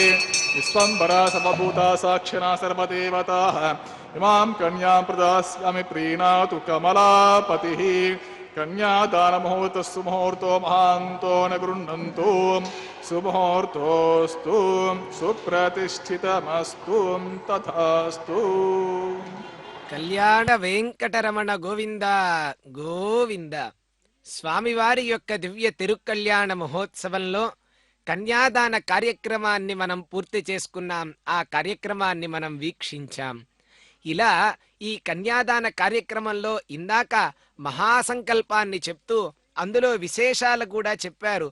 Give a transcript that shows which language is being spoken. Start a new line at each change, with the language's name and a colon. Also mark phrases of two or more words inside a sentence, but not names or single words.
Sanskrit: विश्वम्भरा समभूता साक्षिणा सर्वदेवताः इमां कन्यां प्रदास्यामि प्रीणातु कमलापतिः. कन्यादानमुहूर्तस्तु मुहूर्तो महान्तो न गृह्णन्तु सुमुहूर्तोऽस्तु सुप्रतिष्ठितमस्तु तथास्तु.
Telugu: కళ్యాణ వెంకటరమణ గోవింద గోవింద. స్వామివారి యొక్క దివ్య తిరుకళ్యాణ మహోత్సవంలో కన్యాదాన కార్యక్రమాన్ని మనం పూర్తి చేసుకున్నాం. ఆ కార్యక్రమాన్ని మనం వీక్షించాం. ఇలా ఈ కన్యాదాన కార్యక్రమంలో ఇందాక మహాసంకల్పాన్ని చెప్తూ అందులో విశేషాలు కూడా చెప్పారు.